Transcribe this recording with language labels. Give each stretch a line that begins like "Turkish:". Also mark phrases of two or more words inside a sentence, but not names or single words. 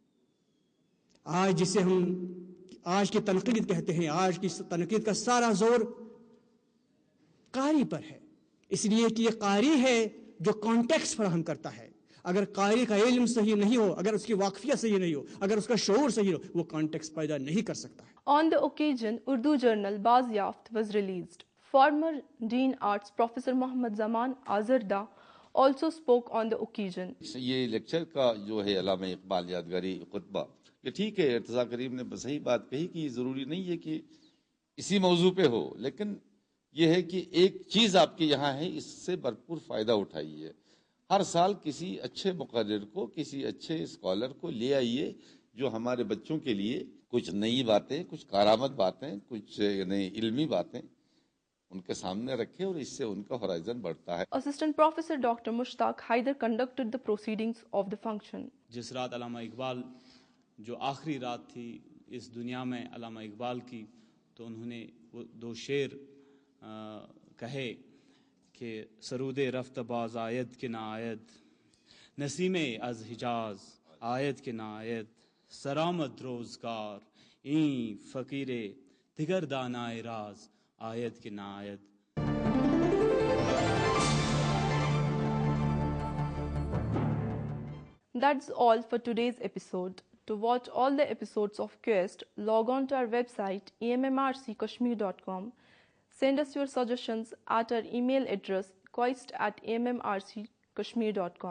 Urdu: آج جسے ہم آج کی تنقید کہتے ہیں، آج کی تنقید کا سارا زور قاری پر ہے، اس لیے کہ یہ قاری ہے جو کانٹیکسٹ فراہم کرتا ہے۔ اگر قاری کا علم صحیح نہیں ہو، اگر اس کی واقفیت صحیح نہیں ہو، اگر اس کا شعور صحیح ہو، وہ کانٹیکسٹ پیدا نہیں کر سکتا ہے۔
English: On the occasion, Urdu journal Baziyaft was released. Former Dean Arts Professor Muhammad Zaman Azarda also spoke on the occasion.
Urdu: یہ لیکچر کا جو ہے علامہ اقبال یادگاری خطبہ، کہ ٹھیک ہے ارتضیٰ کریم نے صحیح بات کہی کہ ضروری نہیں ہے کہ اسی موضوع پہ ہو، لیکن یہ ہے کہ ایک چیز آپ کے یہاں ہے، اس سے بھرپور فائدہ اٹھائیے. ہر سال کسی اچھے مقرر کو، کسی اچھے اسکالر کو لے آئیے جو ہمارے بچوں کے لیے کچھ نئی باتیں، کچھ کارآمد باتیں، کچھ نئی علمی باتیں ان کے سامنے رکھے، اور اس سے ان کا ہورائزن بڑھتا ہے.
English: Assistant Professor Dr. Mushtaq Haider conducted the proceedings of the function.
Urdu: جس رات علامہ اقبال جو آخری رات تھی اس دنیا میں علامہ اقبال کی، تو انہوں نے وہ 2 شعر کہے کہ
Persian: سرود رفت باز آید کہ نہ آید، نسیم از حجاز آید کہ نہ آید، سرآمد روزگار این فقیر دیگر دانائے راز آید کہ نہ آید.
English: That's all for today's episode. To watch all the episodes of Quest, log on to our website EMMRCKashmir.com. Send us your suggestions at our email address quest@EMMRCKashmir.com.